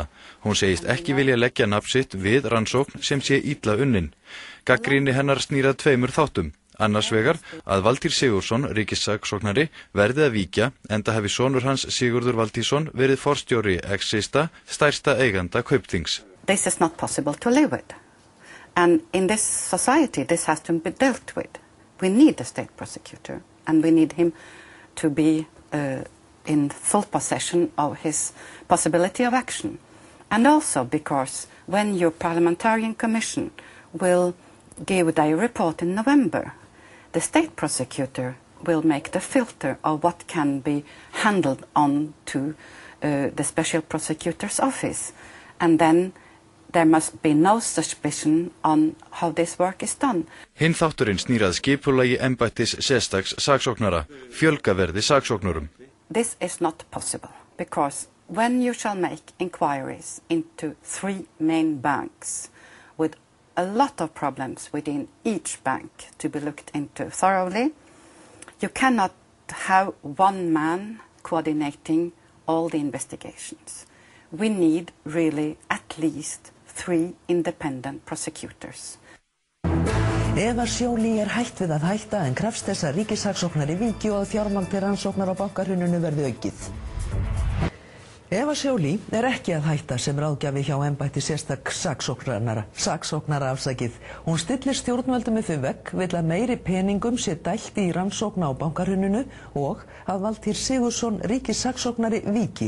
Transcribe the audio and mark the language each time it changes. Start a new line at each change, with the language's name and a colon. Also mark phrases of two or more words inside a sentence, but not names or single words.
Icelandic: Hún segist ekki vilja leggja nafn sitt við rannsókn sem sé illa unnin. Gagnrýni hennar snýr að tveimur þáttum. Annars vegar að Valtýr Sigurðsson, ríkissaksóknari, verði að víkja enda hafi sonur hans Sigurður Valtýsson verið forstjóri Exista, stærsta eiganda Kaupþings.
English: This is not possible to live with. And in this society, this has to be dealt with. We need a state prosecutor, and we need him to be in full possession of his possibility of action. And also because when your parliamentarian commission will give their report in November, the state prosecutor will make the filter of what can be handled on to the special prosecutor's office. And then there must be no suspicion on how this work is done.
Icelandic: Hinn þátturinn snýr að skipulagi embættis sérstaks saksóknara, fjölga verði saksóknurum.
English: This is not possible because when you shall make inquiries into 3 main banks with a lot of problems within each bank to be looked into thoroughly, you cannot have one man coordinating all the investigations. We need really at least 3 independent prosecutors.
Icelandic: Eva Joly hætt við að hætta en krafst þess að ríkissaksóknari víki og að fjármagn til rannsóknar á bankahruninu verði aukið. Eva Joly ekki að hætta sem ráðgjafi hjá embætti sérstaks saksóknara afsakið. Hún stillir stjórnvöldum við þau vegg, vill að meiri peningum sé dælt í rannsókna á bankahruninu og að Valtýr Sigurðsson ríkissaksóknari víki.